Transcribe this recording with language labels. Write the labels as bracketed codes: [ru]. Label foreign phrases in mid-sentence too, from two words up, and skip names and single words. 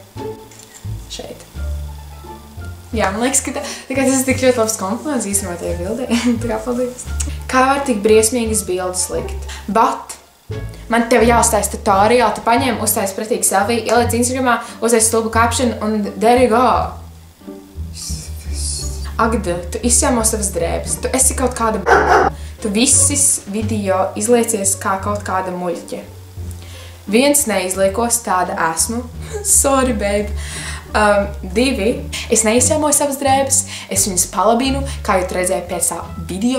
[lv] Šeit. Jā, man liekas, ka tas ir tik ļoti labs kompliments īstenībā tajā bildē. Tā kā paldies. Kā var tik briesmīgas bildes likt? Bet man tev jāuztais tutoriāli, tu paņem, uztais pretīgi selfiju, ieliec Instagramā, uztais stulbu caption un [en] there you go. [lv] Agda, tu izsēmo savas drēbes, tu esi kaut kāda tu visis video izliecies kā kaut kāda muļķe. Viens neizliekos, tāda esmu. [en] Sorry, babe. 2. [lv] Es neizsēmoju savas drēbes, es viņas palabinu, kā jūs redzēju pēc tā video.